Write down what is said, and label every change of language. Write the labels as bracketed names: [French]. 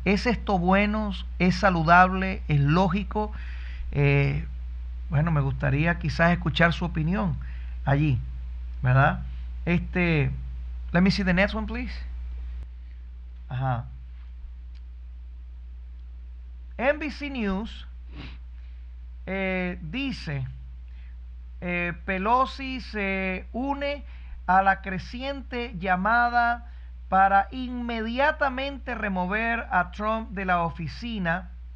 [Spanish] ¿Es esto bueno? ¿Es saludable? ¿Es lógico? Bueno, me gustaría quizás escuchar su opinión allí, ¿verdad? [English] Let me see the next one, please. [Spanish] NBC News dice: Pelosi se une a la creciente llamada para inmediatamente remover a Trump de la oficina.